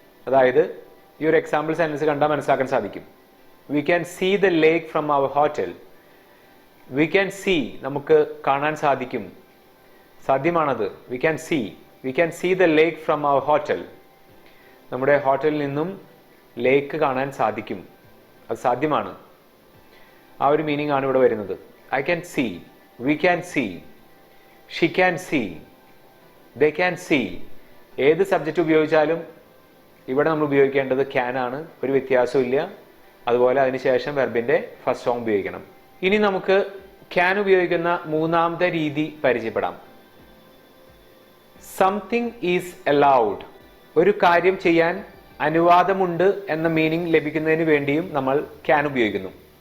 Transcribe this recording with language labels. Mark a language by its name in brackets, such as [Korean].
[Malayalam] അതായത് ഈ ഒരു എക്സാമ്പിൾ സെന്റൻസ് കണ്ടാൽ മനസ്സിലാക്കാൻ സാധിക്കും. [English] We can see the lake from our hotel. We can see, [Malayalam] നമുക്ക് കാണാൻ സാധിക്കും, സാധ്യമാണത്. [English] We can see the lake from our hotel. [Malayalam] നമ്മുടെ ഹോട്ടലിൽ നിന്നും ലേക്ക് കാണാൻ സാധിക്കും, അത് സാധ്യമാണ്. ആ ഒരു മീനിങ് ആണ് ഇവിടെ വരുന്നത്. [English] I can see, we can see, she can see, they can see. [Malayalam] ഏത് സബ്ജക്റ്റ് ഉപയോഗിച്ചാലും ഇവിടെ നമ്മൾ ഉപയോഗിക്കേണ്ടത് ക്യാൻ ആണ്, ഒരു വ്യത്യാസവും ഇല്ല. അതുപോലെ അതിനുശേഷം വെർബിന്റെ ഫസ്റ്റ് ഫോം ഉപയോഗിക്കണം. ഇനി നമുക്ക് ക്യാൻ ഉപയോഗിക്കുന്ന മൂന്നാമത്തെ രീതി പരിചയപ്പെടാം. [English] Something is allowed. [Malayalam] ഒരു കാര്യം ചെയ്യാൻ അനുവാദമുണ്ട് എന്ന മീനിങ് ലഭിക്കുന്നതിന് വേണ്ടിയും നമ്മൾ ക്യാൻ ഉപയോഗിക്കുന്നു.